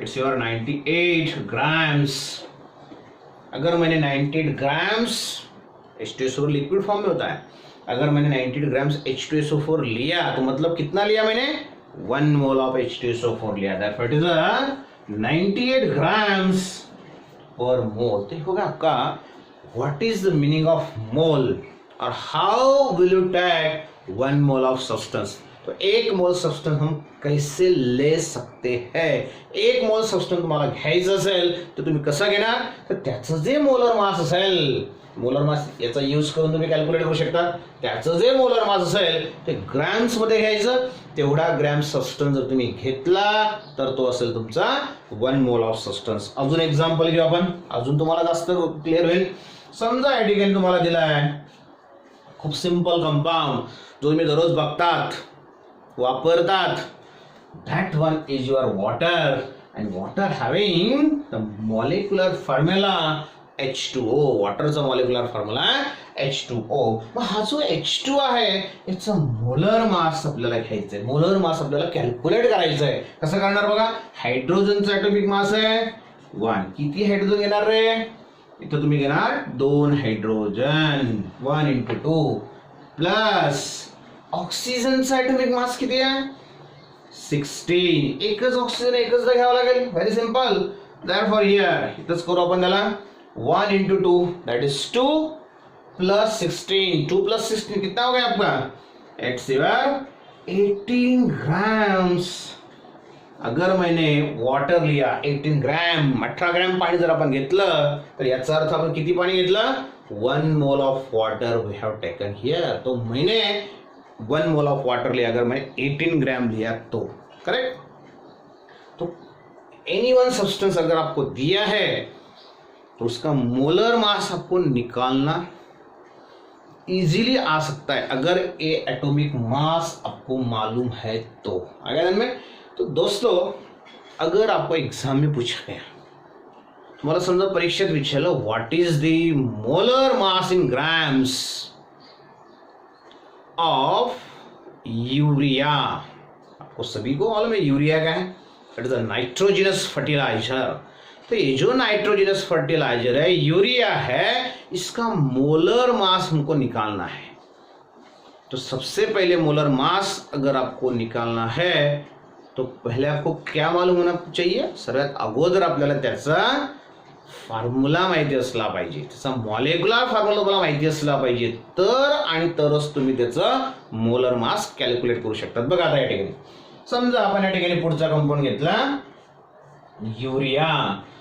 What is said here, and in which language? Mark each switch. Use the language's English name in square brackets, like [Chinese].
[English] It's your 98 grams. [Hindi] अगर मैंने 98 grams H2SO4 liquid form में होता है, अगर मैंने 98 ग्राम्स H2SO4 लिया तो मतलब कितना लिया मैंने 1 मोल ऑफ H2SO4 लिया, [English] That it is 98 grams पर mole. [Hindi] तो होगा आपका [English] What is the meaning of mole और how will you take 1 mole of substance. [Hindi] तो 1 मोल सब्सटेंस हम कैसे ले सकते हैं, [Marathi] 1 मोल सब्सटेंस तुम्हाला घ्यायचं असेल तर तुम्ही कसं घेणार, तर त्याचं जे मोलर मास असेल, मोलर मास याचा यूज करून तुम्ही कॅल्क्युलेट करू शकता, त्याचं जे मोलर मास असेल ते ग्रॅम्स मध्ये घ्यायचं, तेवढा ग्रॅम सबस्टन्स जर तुम्ही घेतला तर तो असेल तुमचा 1 मोल ऑफ सबस्टन्स। अजून एक्झाम्पल घेऊ आपण, अजून तुम्हाला जास्त क्लिअर होईल। समजा या ठिकाणी तुम्हाला दिला आहे खूप सिंपल कंपाऊंड जो तुम्ही दररोज बघतात वापरतात, [English] that one is your water and water having the molecular formula H2O, [Marathi] वॉटरचा molecular formula H2O। मग हा जो H2 आहे याचा मोलर मास आपल्याला घ्यायचा आहे, मोलर मास आपल्याला कॅल्क्युलेट करायचं आहे। कसं करणार बघा, हायड्रोजनचा ॲटॉमिक मास आहे 1, किती हायड्रोजन घेणार रे, इथं तुम्ही घेणार 2 हायड्रोजन 1 into 2 प्लस ऑक्सिजनचा ॲटॉमिक मास किती आहे 16, एकच ऑक्सिजन एकच घ्यावं लागेल, व्हेरी सिंपल। देयरफॉर हियर इथंच करू आपण त्याला 1 into 2 that is 2 plus 16, 2 plus 16 [Hindi] कितना हो गया आपका, [Marathi] it's your 18 ग्राम्स। [Hindi] अगर मैंने वाटर लिया 18 ग्रॅम, [Marathi] 18 ग्रॅम पाणी जर आपण घेतलं तर याचा अर्थ आपण किती पाणी घेतलं 1 mole of water [English] We have taken here. [Hindi] तो मैंने 1 मोल ऑफ वाटर लिया, अगर मैंने 18 ग्राम लिया तो, करेक्ट। तो एनी वन सब्सटेंस अगर आपको दिया है तो उसका मोलर मास आपको निकालना इजीली आ सकता है अगर ये एटॉमिक मास आपको मालूम है तो। आगे में तो दोस्तों अगर आपको एग्जाम में पूछा गया, [Marathi] तुम्हाला समजा परीक्षेत विचारलं [English] what is the molar mass in grams of urea, [Hindi] आपको सभी को मालूम है यूरिया क्या है, [English] It is a nitrogenous fertiliser. [Hindi] तो ये जो नाइट्रोजिनस फर्टिलाइजर है यूरिया है, इसका मोलर मास हमको निकालना है। तो सबसे पहले मोलर मास अगर आपको निकालना है तो पहले आपको क्या मालूम होना चाहिए, [Marathi] सर्वात अगोदर आपल्याला त्याचा फॉर्म्युला माहिती असला पाहिजे, त्याचा मॉलिक्युलर फॉर्म्युला तुम्हाला माहिती असला पाहिजे, तर आणि तरच तुम्ही त्याचं मोलर मास कॅल्क्युलेट करू शकतात. बघा आता या ठिकाणी समजा आपण या ठिकाणी पुढचा कंपाऊंड घेतला युरिया.